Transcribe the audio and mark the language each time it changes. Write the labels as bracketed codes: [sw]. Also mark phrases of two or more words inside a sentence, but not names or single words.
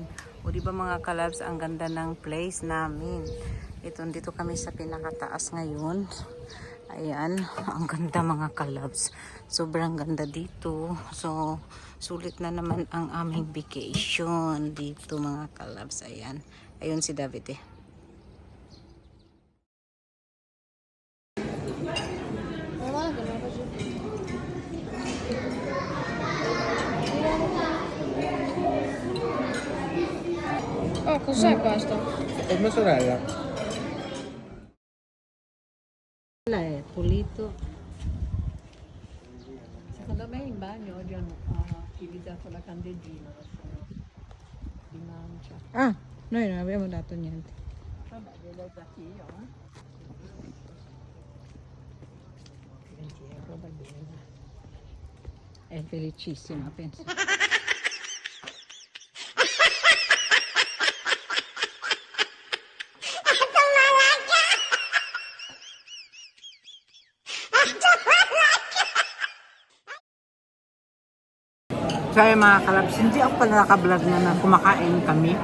[tl] O diba mga kalabs, ang ganda ng place namin. Dito kami sa pinakataas ngayon. Ayan. Ang ganda mga kalabs. Sobrang ganda dito. So, sulit na naman ang aming vacation dito mga kalabs. Ayan. Ayun si David eh. [it] Oh, cos'è questo? È mia sorella. [tl] Wala eh, pulito. [it] Secondo me in bagno oggi hanno utilizzato la candeggina di mancia. Ah, noi non abbiamo dato niente. Vabbè, gliel'ho dati io, eh. 20 euro va bene. È felicissima, penso. [tl] Kaya mga kalabs, hindi ako pala nakablog na kumakain kami.